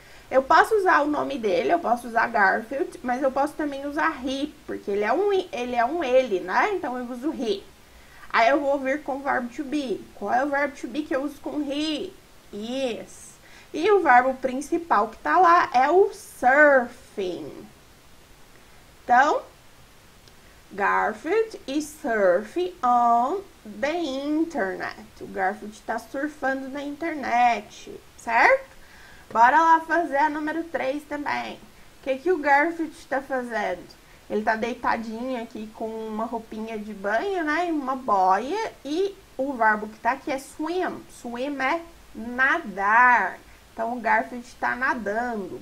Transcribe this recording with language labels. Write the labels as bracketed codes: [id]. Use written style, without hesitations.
[pt] Eu posso usar o nome dele, eu posso usar Garfield, mas eu posso também usar he, porque ele é um ele, né? Então, eu uso he. Aí eu vou vir com o verbo to be. Qual é o verbo to be que eu uso com he? Is. E o verbo principal que tá lá é o surfing. [en] Então, Garfield is surfing on the internet. [pt] O Garfield está surfando na internet, certo? Bora lá fazer a número 3 também. O que o Garfield está fazendo? Ele tá deitadinho aqui com uma roupinha de banho, né? Uma boia. E o verbo que tá aqui é swim. Swim é nadar. Então, o Garfield está nadando.